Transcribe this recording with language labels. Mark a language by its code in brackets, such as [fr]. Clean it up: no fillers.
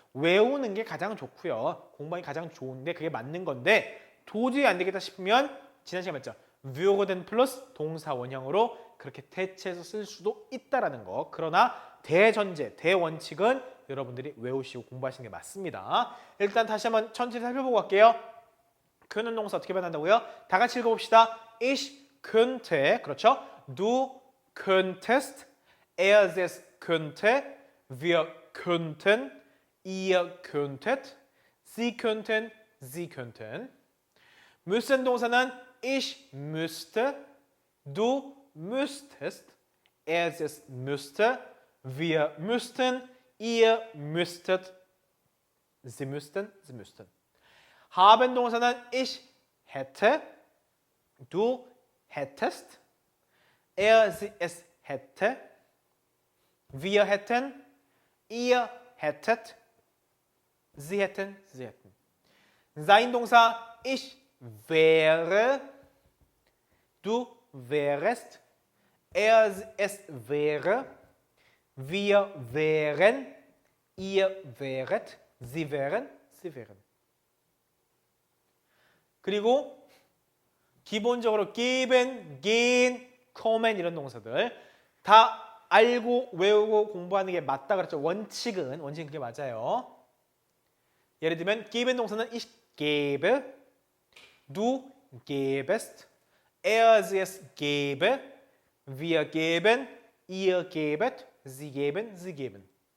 [ko] 외우는 게 가장 좋고요. 공부하기 가장 좋은데 그게 맞는 건데 도저히 안 되겠다 싶으면 지난 시간에 봤죠. würden 플러스 동사 원형으로 그렇게 대체해서 쓸 수도 있다라는 거. 그러나 대전제, 대원칙은 여러분들이 외우시고 공부하시는 게 맞습니다. 일단 다시 한번 천천히 살펴보고 갈게요. können 동사 어떻게 변한다고요? 다 같이 읽어봅시다. [de] Ich könnte, [ko] 그렇죠? [de] Du könntest, er es könnte, wir könnten, ihr könntet, sie könnten, sie könnten. müssen 동사는 ich müsste, du müsstest, er es müsste, wir müssten, ihr müsstet, sie müssten, sie müssten. haben 동사는 ich hätte, du hättest, er sie es hätte, wir hätten, ihr hättet, sie hätten, sie hätten. sein 동사 ich wäre, du wärest, er es wäre, wir wären, ihr wäret, sie wären, sie wären. [ko] 그리고 기본적으로 geben, gehen, kommen 이런 동사들 다 알고 외우고 공부하는 게 맞다 그랬죠. 원칙은 그게 맞아요. 예를 들면 [de] geben 동사는 ich gebe, du gebest, er es gebe, wir geben, ihr gebet, sie geben, sie geben.